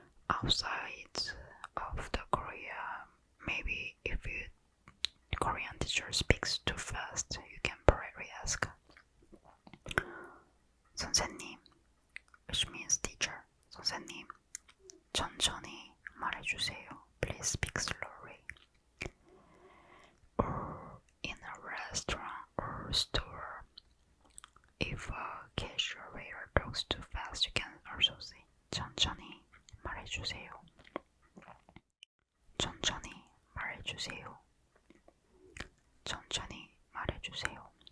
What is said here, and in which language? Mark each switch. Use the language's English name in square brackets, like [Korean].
[English] Outside of the Korea, maybe if your Korean teacher speaks too fast, you can probably ask 선생님, which means teacher. [Korean] 선생님, 천천히 말해주세요. [English] Please speak slowly. Or in a restaurant or store, if a cashier waiter talks too fast, you can also say [Korean] 천천히 말해주세요. 천천히 말해주세요. 천천히 말해주세요.